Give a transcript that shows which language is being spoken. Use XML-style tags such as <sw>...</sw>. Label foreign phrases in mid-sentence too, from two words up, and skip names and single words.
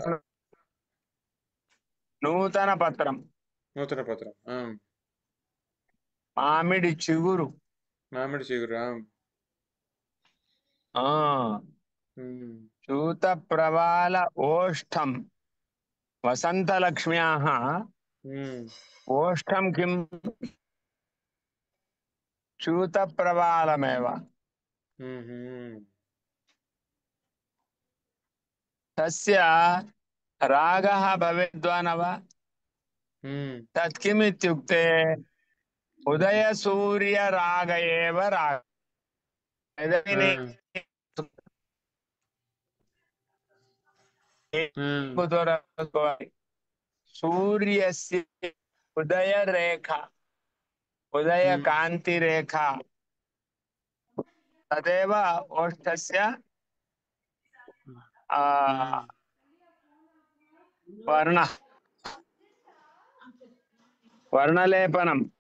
<sa>నూతన పత్రం</sa> <te>మామిడి చిగురు</te> <sa>చూత ప్రవాల ఓష్టం వసంతలక్ష్మ్యాః ఓష్టం కిం చూత ప్రవాలమేవ. తస్య రాగः భవేద్వా न वा? తత్ కిమ్ ఇత్యుక్తే ఉదయసూర్య రాగ ఏవ రాగ. సూర్యస్య ఉదయ రేఖ, ఉదయ కాంతి రేఖ తదేవ ఓష్టస్య వర్ణలేపనం.</sa>